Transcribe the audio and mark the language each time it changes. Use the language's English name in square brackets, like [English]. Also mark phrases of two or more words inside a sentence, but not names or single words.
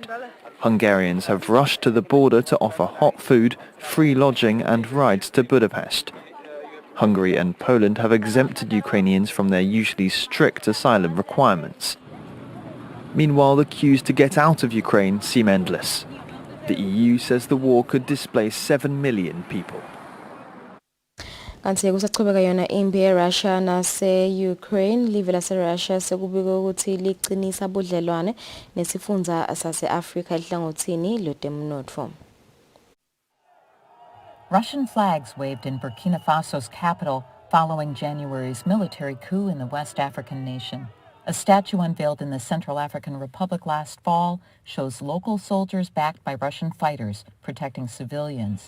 [English] Hungarians have rushed to the border to offer hot food, free lodging and rides to Budapest. Hungary and Poland have exempted Ukrainians from their usually strict asylum requirements. Meanwhile, the queues to get out of Ukraine seem endless. The EU says the war could displace 7 million people. [Swati] Kanti kusachubeka yona impi eRussia nase-Ukraine, live lase-Russia sekubikwa ukuthi liqinisa budlelwane nesifundza sase-Afrika ehlangothini lwetemnotfo. [English] Russian flags waved in Burkina Faso's capital following January's military coup in the West African nation. A statue unveiled in the Central African Republic last fall shows local soldiers backed by Russian fighters protecting civilians.